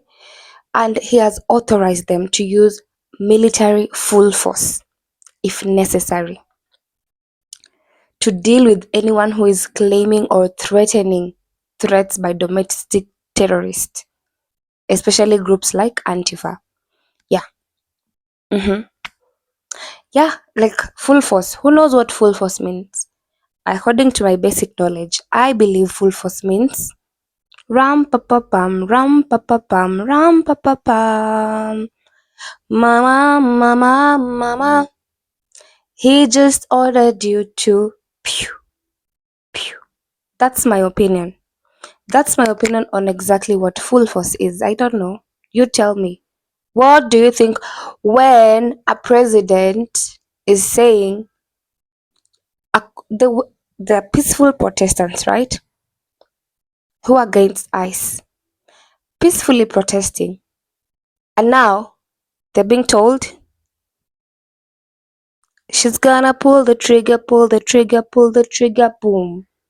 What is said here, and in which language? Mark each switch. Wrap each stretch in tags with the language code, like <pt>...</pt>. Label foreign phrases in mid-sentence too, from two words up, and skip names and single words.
<en>And he has authorized them to use military full force if necessary to deal with anyone who is claiming or threatening threats by domestic terrorists, especially groups like Antifa. Yeah. Yeah, like full force. Who knows what full force means? According to my basic knowledge, I believe full force means ram pa pa pam, ram pa pa pam, ram pa pa pam. Mama, mama, mama. He just ordered you to pew, pew. That's my opinion. That's my opinion on exactly what full force is. I don't know. You tell me. What do you think when a president is saying the peaceful Protestants, right, who are against ICE, peacefully protesting, and now they're being told she's gonna pull the trigger, pull the trigger, pull the trigger, boom.</en>